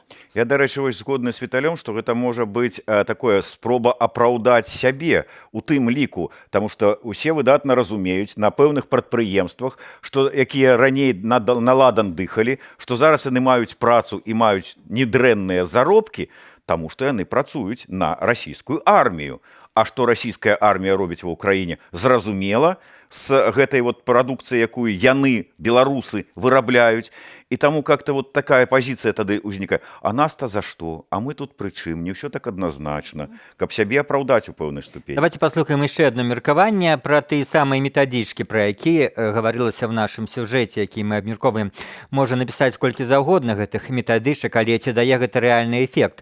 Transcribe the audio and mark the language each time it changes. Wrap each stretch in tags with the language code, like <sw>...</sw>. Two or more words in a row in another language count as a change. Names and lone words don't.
<be>Я, дарэчы, вось згодны з Віталём, што гэта можа быць такое спроба апраўдаць сябе у тым ліку, таму што усе выдатна разумеюць на пэўных прадпрыемствах, што якія раней наладан дыхалі, што зараз яны маюць працу і маюць недрэнныя заробкі, таму што яны працуюць на расійскую армію. А што расійская армія робіць ва ўкраіне? Зразумела, з гэтай вот прадукцыі, якую яны, беларусы, вырабляюць. І таму как-то вот такая пазіцыя тады ўзнікае. А нас-то за што? А мы тут пры чым? Не ўсё так адназначна. Каб сябе апраўдаць у пэўнай ступені. Давайте паслухаем яшчэ адно меркаванне пра тыя самыя метадычкі, пра якія гаварылася ў нашым сюжэце, які мы абмяркоўваем. Можа напісаць колькі заўгодна гэтых метадычак, але ці дае гэта рэальны эфект.</be>